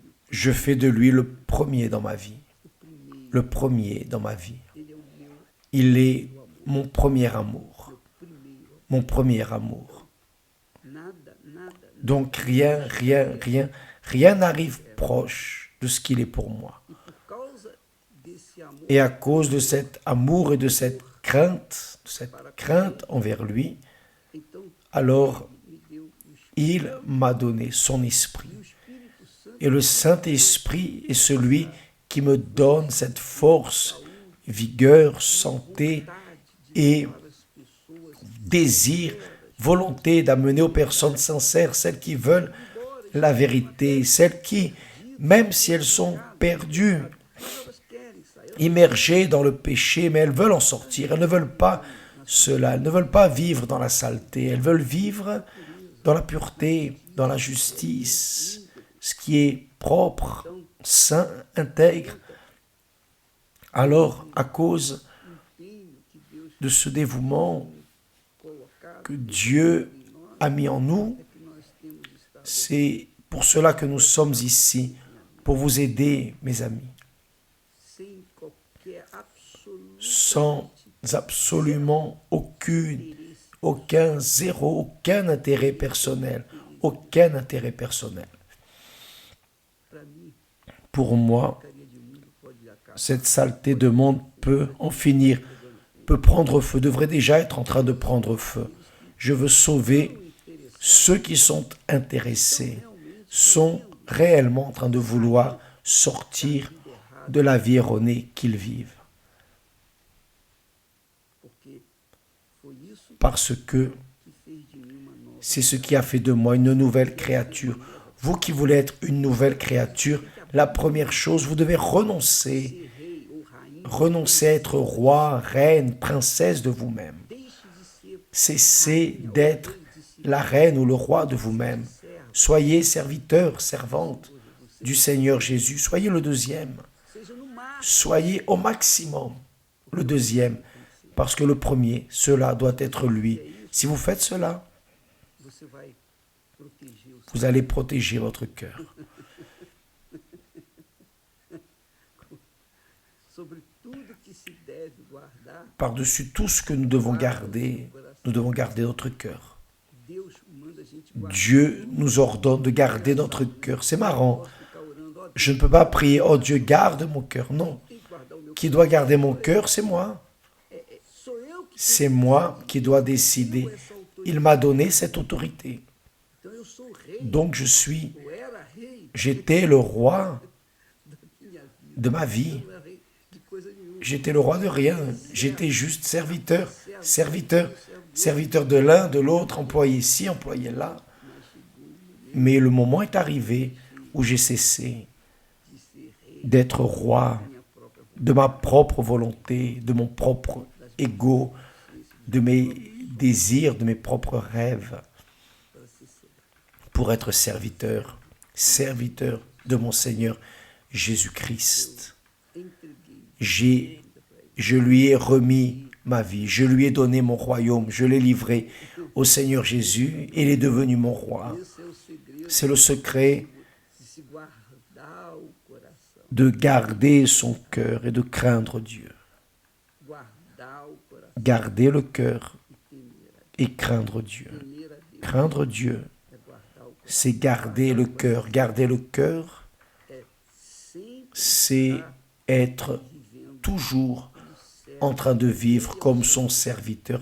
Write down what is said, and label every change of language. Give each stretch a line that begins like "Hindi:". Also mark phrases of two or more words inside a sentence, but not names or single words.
French: je fais de lui le premier dans ma vie.
Portuguese: o primeiro.
French: Le premier dans ma vie.
Portuguese: Ele é o meu
French: Il est mon premier amour.
Portuguese: primeiro.
French: Mon premier amour.
Portuguese: Nada,
French: Donc rien n'arrive proche de ce qu'il est pour moi.
Portuguese: e por causa desse amor
French: Et à cause de cet amour et de cette crainte envers lui,
Portuguese: então
French: alors
Portuguese: me deu o Espírito.
French: il m'a donné son esprit.
Portuguese: E o Espírito Santo
French: Et le Saint-Esprit est celui qui me donne cette force, vigueur, santé et
Portuguese: para as pessoas
French: désir, volonté d'amener aux personnes sincères, celles qui veulent la vérité, celles qui, même si elles sont perdues,
Portuguese: elas querem sair.
French: immergées dans le péché, mais elles veulent en sortir. Elles ne veulent pas cela, elles ne veulent pas vivre dans la saleté, elles veulent vivre dans la pureté, dans la justice, ce qui est propre, saint, intègre. Alors, à cause
Portuguese: Empenho que Deus
French: de ce dévouement
Portuguese: colocado
French: que Dieu a mis en nous,
Portuguese: que nós temos estado
French: c'est pour cela que nous sommes ici, pour vous aider, mes amis,
Portuguese: sem qualquer absoluto
French: sans absolument aucun zéro, aucun intérêt personnel, aucun intérêt personnel.
Portuguese: para mim.
French: Pour moi,
Portuguese: Porcaria de mundo pode acabar.
French: cette saleté de monde peut en finir, peut prendre feu, devrait déjà être en train de prendre feu. Je veux sauver ceux qui sont intéressés, sont réellement en train de vouloir sortir de la vie erronée qu'ils vivent.
Portuguese: Porque foi isso
French: Parce que
Portuguese: que fez de mim uma nova.
French: c'est ce qui a fait de moi une nouvelle créature. Vous qui voulez être une nouvelle créature, la première chose, vous devez renoncer.
Portuguese: Rei ou rainha,
French: Renoncer à être roi, reine, princesse de vous-même.
Portuguese: deixe de ser
French: Cessez d'être la reine ou le roi de vous-même. Soyez serviteur, servante du Seigneur Jésus. Soyez le deuxième.
Portuguese: seja no máximo.
French: Soyez au maximum le deuxième. Parce que le premier, cela doit être lui. Si vous faites cela,
Portuguese: Você vai proteger o seu.
French: vous allez protéger votre cœur.
Portuguese: Sobre tudo que se deve guardar,
French: Par-dessus tout ce que nous devons garder notre cœur.
Portuguese: Deus manda a gente guardar.
French: Dieu nous ordonne de garder notre cœur. C'est marrant.
Portuguese: Ficar orando, ó,
French: Je ne peux pas prier, oh Dieu, garde mon cœur. Non.
Portuguese: tem que guardar o meu.
French: Qui doit garder mon cœur, c'est moi.
Portuguese: Sou eu
French: C'est moi qui dois décider. Il m'a donné cette autorité.
Portuguese: Então eu sou o rei.
French: Donc
Portuguese: Eu era rei
French: j'étais le roi
Portuguese: da minha vida.
French: de ma
Portuguese: Eu
French: vie.
Portuguese: não era rei de coisa nenhuma.
French: J'étais le roi de rien. J'étais juste serviteur, serviteur, serviteur de l'un, de l'autre, employé ici, employé là. Mais le moment est arrivé où j'ai cessé
Portuguese: De ser rei
French: d'être roi
Portuguese: da minha própria vontade.
French: de ma propre volonté, de mon propre ego, de mes désirs, de mes propres rêves,
Portuguese: Para ser servo.
French: pour être serviteur, serviteur de mon Seigneur Jésus-Christ.
Portuguese: Entreguei.
French: Je lui ai remis ma vie, je lui ai donné mon royaume, je l'ai livré au Seigneur Jésus et il est devenu mon roi.
Portuguese: Esse é o segredo
French: C'est le secret
Portuguese: de se guardar o coração.
French: de garder son cœur et de craindre Dieu.
Portuguese: Guardar o coração
French: Garder le cœur
Portuguese: e temer a Deus.
French: et craindre Dieu.
Portuguese: Temer a Deus
French: Craindre Dieu,
Portuguese: é guardar o coração.
French: c'est garder le cœur. Garder le cœur,
Portuguese: É sempre
French: c'est être
Portuguese: vivendo
French: toujours
Portuguese: como servo.
French: en train de vivre comme son serviteur.